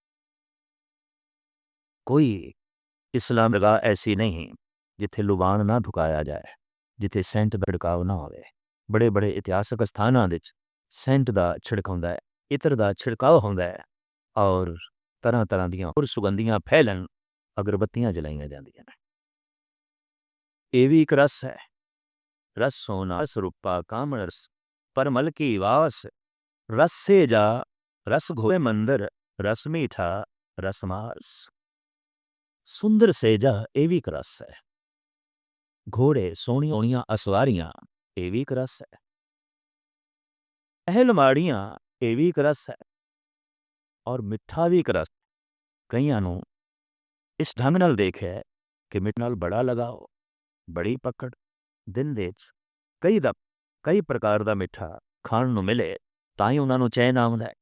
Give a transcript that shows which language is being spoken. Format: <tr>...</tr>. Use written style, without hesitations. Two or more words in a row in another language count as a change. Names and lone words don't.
<pa>ਕੋਈ ਇਸਲਾਮ ਜਗ੍ਹਾ ਐਸੀ ਨਹੀਂ ਜਿੱਥੇ ਲੁਬਾਨ ਨਾ ਧੁਕਾਇਆ ਜਾਏ, ਜਿੱਥੇ ਸੈਂਟ ਦਾ ਛਿੜਕਾਅ ਨਾ ਹੋਵੇ। ਬੜੇ ਬੜੇ ਇਤਿਹਾਸਕ ਸਥਾਨਾਂ ਵਿੱਚ ਸੈਂਟ ਦਾ ਛਿੜਕ ਹੁੰਦਾ ਹੈ, ਇਤਰ ਦਾ ਛਿੜਕਾਅ ਹੁੰਦਾ ਹੈ, ਔਰ ਤਰ੍ਹਾਂ ਤਰ੍ਹਾਂ ਦੀਆਂ ਹੋਰ ਸੁਗੰਧੀਆਂ ਫੈਲਣ, ਅਗਰਬੱਤੀਆਂ ਜਲਾਈਆਂ ਜਾਂਦੀਆਂ ਨੇ। ਇਹ ਵੀ ਇੱਕ ਰਸ ਹੈ। ਰਸ ਸੋਨਾ ਰਸ ਰੂਪਾ ਕਾਮਣ ਰਸ ਪਰਮਲ ਕੀ ਵਾਸ, ਰਸ ਸੇ ਜਾ ਰਸ ਘੋੜੇ ਮੰਦਿਰ, ਰਸ ਮੀਠਾ ਰਸ ਮਾਸ। ਸੁੰਦਰ ਸੇਜਾ ਇਹ ਵੀ ਇੱਕ ਰਸ ਹੈ। ਘੋੜੇ ਸੋਹਣੀਆਂ ਸੋਹਣੀਆਂ ਅਸਵਾਰੀਆਂ ਇਹ ਵੀ ਇੱਕ ਰਸ ਹੈ। ਅਹਿਲਮਾੜੀਆਂ ਇਹ ਵੀ ਇੱਕ ਰਸ ਹੈ, ਔਰ ਮਿੱਠਾ ਵੀ ਇੱਕ ਰਸ। ਕਈਆਂ ਨੂੰ ਇਸ ਢੰਗ ਨਾਲ ਦੇਖਿਆ ਕਿ ਮਿੱਠ ਨਾਲ ਬੜਾ ਲਗਾਓ, ਬੜੀ ਪਕੜ, ਦਿਨ ਦੇ ਵਿੱਚ ਕਈ ਪ੍ਰਕਾਰ ਦਾ ਮਿੱਠਾ ਖਾਣ ਨੂੰ ਮਿਲੇ ਤਾਂ ਹੀ ਉਹਨਾਂ ਨੂੰ ਚੈਨ ਆਉਂਦਾ ਹੈ।</pa>